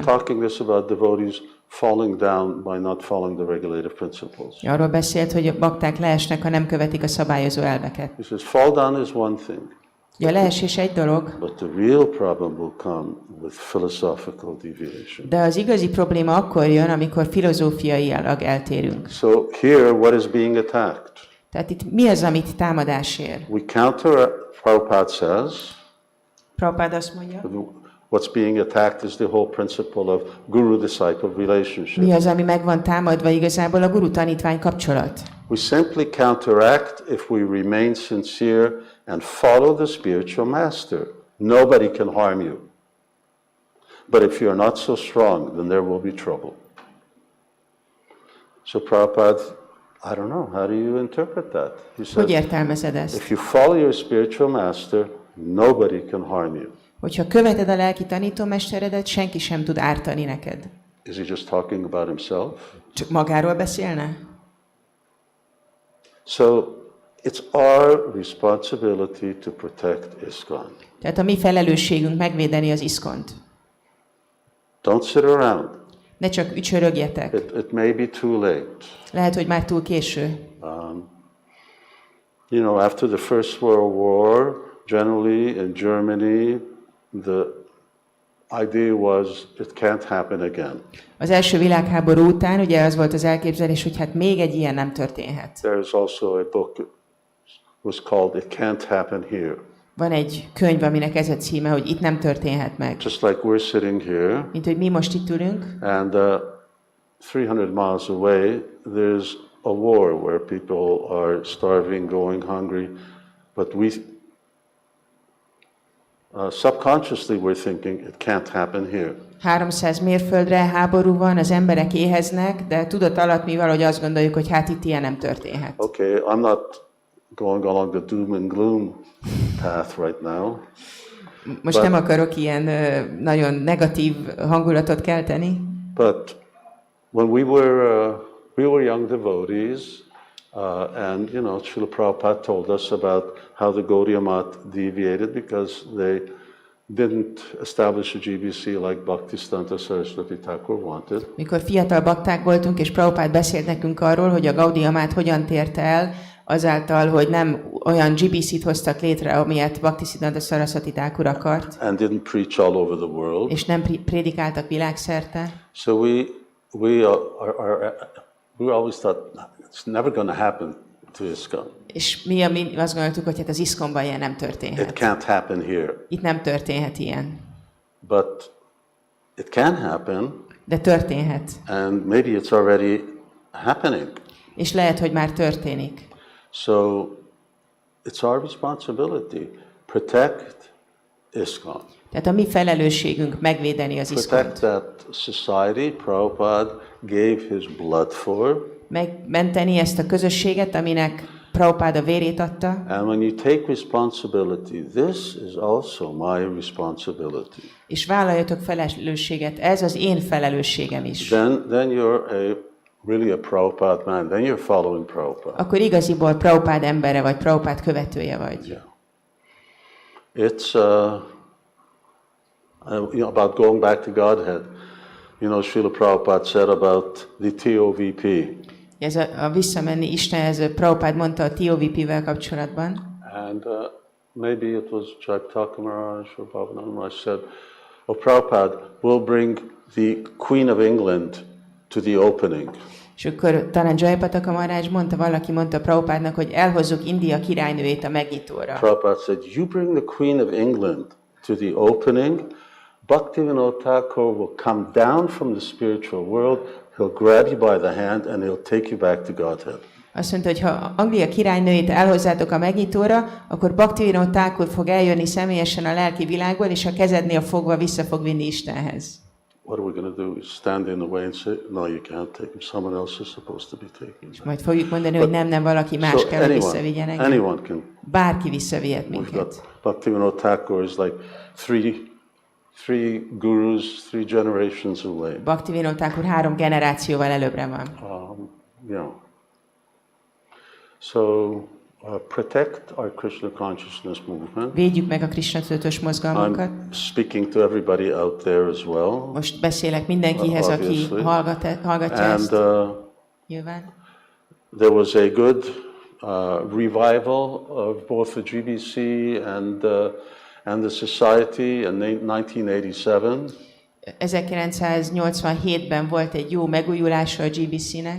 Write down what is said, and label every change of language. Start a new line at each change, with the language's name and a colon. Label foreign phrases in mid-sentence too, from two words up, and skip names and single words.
English: Talking this about devotees falling down by not following the regulative principles.
Hungarian: Arról beszélt, hogy a bakták leesnek, ha nem követik a szabályozó elveket.
English: He says fall down is one thing,
Hungarian: Ja, leesés egy dolog,
English: but the real problem will come with philosophical deviation.
Hungarian: de az igazi probléma akkor jön, amikor filozófiailag eltérünk.
English: So here, what is being attacked?
Hungarian: Tehát itt mi az, amit támadás ér?
English: We counter, Prabhupada says,
Hungarian: Prabhupád azt mondja,
English: what's being attacked is the whole principle of guru-disciple relationship.
Hungarian: mi az, ami meg van támadva igazából a guru-tanítvány kapcsolat.
English: We simply counteract if we remain sincere and follow the spiritual master. Nobody can harm you. But if you're not so strong, then there will be trouble. So Prabhupada, I don't know, how do you interpret that? He
Hungarian: Hogy
English: says,
Hungarian: értelmezed ezt?
English: if you follow your spiritual master, nobody can harm you.
Hungarian: Hogyha követed a lelki tanítómesteredet, senki sem tud ártani neked.
English: Is he just talking about himself?
Hungarian: Csak magáról beszélne?
English: So it's our responsibility to protect ISKCON.
Hungarian: Tehát a mi felelősségünk megvédeni az ISKCON-t.
English: Don't sit around.
Hungarian: Ne csak ücsörögjetek.
English: It may be too late.
Hungarian: Lehet, hogy már túl késő.
English: You know, after the First World War, generally in Germany, the idea was it can't happen again.
Hungarian: Az első világháború után ugye az volt az elképzelés, hogy hát még egy ilyen nem történhet.
English: There's also a book was called It Can't Happen Here.
Hungarian: Van egy könyv, aminek ez a címe, hogy itt nem történhet meg.
English: Just like we're sitting here,
Hungarian: Mint hogy mi most itt ülünk,
English: and 300 miles away, there's a war where people are starving, going hungry, but we subconsciously we're thinking it can't happen here.
Hungarian: 300 mérföldre háború van, az emberek éheznek, de tudat alatt mi valahogy azt gondoljuk, hogy hát itt ilyen nem történhet.
English: Okay, I'm not going along the doom and gloom path right now.
Hungarian: Most nem akarok ilyen nagyon negatív hangulatot kelteni,
English: But when we were young devotees, and you know, Śrīla Prabhupāda told us about how the Gaudiya Math deviated because they didn't establish a GBC like Bhaktisiddhanta Saraswati Thakur wanted.
Hungarian: mikor fiatal bakták voltunk, és Prabhupád beszélt nekünk arról, hogy a Gaudiya Math hogyan tért el, azáltal, hogy nem olyan GBC-t hoztak létre, amilyet Bhaktisiddhanta Saraswati Thakur akart,
English: And didn't preach all over the world.
Hungarian: és nem prédikáltak világszerte.
English: So we always thought it's never going to happen to ISKCON.
Hungarian: És mi azt gondoltuk, hogy hát az ISKCON-ban ilyen nem
English: It
Hungarian: történhet.
English: can't happen here.
Hungarian: Itt nem történhet ilyen.
English: But it can happen,
Hungarian: De történhet.
English: and maybe it's already happening.
Hungarian: És lehet, hogy már történik.
English: So it's our responsibility. Protect ISKCON.
Hungarian: Tehát a mi felelősségünk megvédeni az
English: Protect
Hungarian: ISKCON-t.
English: that society Prabhupada gave his blood for.
Hungarian: Megmenteni ezt a közösséget, aminek Prabhupáda vérét adta.
English: And when you take responsibility, this is also my responsibility.
Hungarian: És vállaljatok felelősséget, ez az én felelősségem is.
English: Then you're really a Prabhupada man. Then you're following Prabhupada.
Hungarian: Akkor igaziból Prabhupád embere vagy, Prabhupád követője vagy.
English: Yeah. It's you know, about going back to Godhead. You know, Śrīla Prabhupāda said about the TOVP.
Hungarian: Ez a visszamenni Istenhez, Prabhupád mondta a TOVP-vel kapcsolatban.
English: And maybe it was Jaitaka Maharaj or Bhavananda Maharaj said, "Oh, Prabhupada, we'll bring the Queen of England to the opening."
Hungarian: És akkor talán Jayapataka Maharaj mondta, valaki mondta Prabhupádnak, hogy elhozzuk India királynőjét a megnyitóra.
English: Prabhupada said, "You bring the Queen of England to the opening, Bhaktivinoda Thakur will come down from the spiritual world, he'll grab you by the hand and he'll take you back to Godhead."
Hungarian: Azt mondta, hogy ha Anglia királynőjét elhozzátok a megnyitóra, akkor Bhaktivinoda Thakur fog eljönni személyesen a lelki világból, és a kezednél fogva vissza fog vinni Istenhez.
English: What are we going to do? We stand in the way and say, "No, you can't take him. Someone else is supposed to be taking him."
Hungarian: Majd fogjuk mondani, hogy nem, valaki más kell, hogy visszavigyen engem.
English: anyone can.
Hungarian: Bárki visszavihet
English: We've
Hungarian: minket.
English: got Bhaktivinoda Thakur is like three gurus, 3 generations away.
Hungarian: Bhaktivinoda Thakur 3 generációval előbbre van.
English: You know. So protect our Krishna consciousness movement.
Hungarian: Védjük meg a Krishna tudatos mozgalmunkat.
English: I'm speaking to everybody out there as well.
Hungarian: Most beszélek mindenkihez, aki
English: Obviously.
Hungarian: hallgatja
English: And
Hungarian: ezt. Nyilván.
English: there was a good revival of both the GBC and the society in 1987.
Hungarian: 1987-ben volt egy jó megújulása a GBC-nek.